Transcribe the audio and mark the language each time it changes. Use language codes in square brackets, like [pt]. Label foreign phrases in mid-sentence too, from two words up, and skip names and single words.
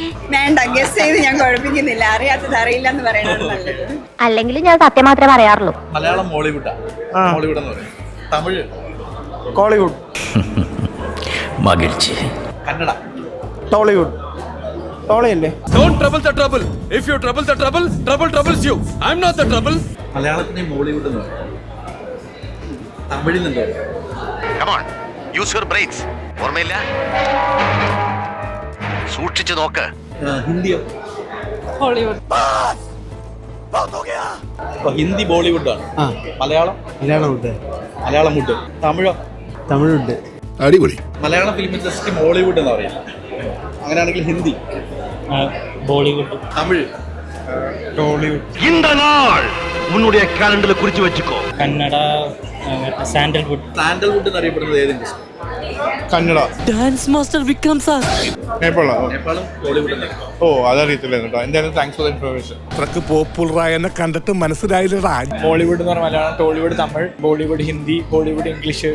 [ml] വേണ്ട, ഗസ് ചെയ്ത് ഞാൻ കുഴപ്പിക്കുന്നില്ല. അറിയാത്തത് അറിയില്ല എന്ന് പറയണത് നല്ലത്. അല്ലെങ്കിൽ ഞാൻ സത്യം മാത്രമേ പറയാറുള്ളൂ. മലയാളം മോളിവുഡാണ്, മോളിവുഡ് എന്ന് പറയും. തമിഴ് കോളിവുഡ്. മകിഴ്ചി. കന്നഡ ടോളിവുഡ്. ടോളിയല്ലേ? [en] Don't trouble the trouble. If you trouble the trouble, trouble troubles you. I'm not the trouble. [ml] മലയാളത്തിനെ മോളിവുഡ് എന്ന് പറയും. തമിഴിൽ എന്താ? [en] Come on, use your brains. [ml] ഓർമ്മയില്ല? സൂക്ഷിച്ചു നോക്ക്. ഹിന്ദിയോ? ഹോളിവുഡ്. ഹിന്ദി ബോളിവുഡാണ്. മലയാളം? മലയാളം വുഡ്. തമിഴോ? തമിഴുണ്ട്. അടിപൊളി. മലയാളം [en] film industry [ml] മോളിവുഡ് എന്ന് പറയും. അങ്ങനെയാണെങ്കിൽ ഹിന്ദി, ബോളിവുഡ്. തമിഴ്, ടോളിവുഡ്. [ta] இந்த நாள் உன்னுடைய காலண்டர்ல குறிச்சு வச்சுக்கோ. [ml] കന്നഡ, സാൻഡൽവുഡ്. സാൻഡൽവുഡ് എന്നറിയപ്പെടുന്നത് ഏത് ഇൻഡസ്ട്രി? കന്നഡ. [en] dance master [ml] വിക്രം സാർ. നേപ്പാളും ബോളിവുഡ് എന്നറിയും. ഓ, അതറിയത്തില്ല കേട്ടോ. എന്തായാലും [en] thanks for the information. [ml] അത്രക്ക് പോപ്പുലറായ എന്നെ കണ്ടിട്ട് മനസ്സിലായില്ലടാ. മോളിവുഡ് എന്ന് പറഞ്ഞാൽ മലയാളം, ടോളിവുഡ് തമിഴ്, ബോളിവുഡ് ഹിന്ദി, ഹോളിവുഡ് ഇംഗ്ലീഷ്.